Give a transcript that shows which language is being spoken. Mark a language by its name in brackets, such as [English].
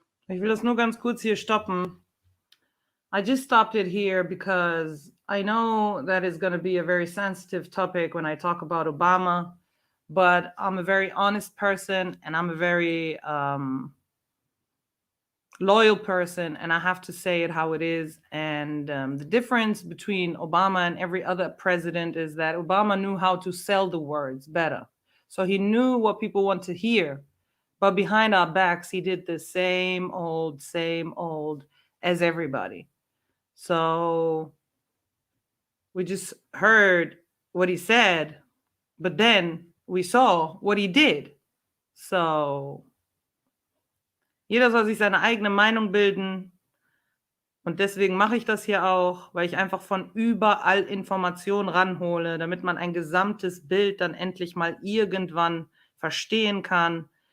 [German] Ich will das nur ganz kurz hier stoppen. [English] I just stopped it here because I know that is going to be a very sensitive topic when I talk about Obama, but I'm a very honest person and I'm a very loyal person, and I have to say it how it is. And the difference between Obama and every other president is that Obama knew how to sell the words better. So he knew what people want to hear, but behind our backs, he did the same old as everybody. So we just heard what he said, but then we saw what he did. [German] So, jeder soll sich seine eigene Meinung bilden. Und deswegen mache ich das hier auch, weil ich einfach von überall Informationen ranhole, damit man ein gesamtes Bild dann endlich mal irgendwann verstehen kann.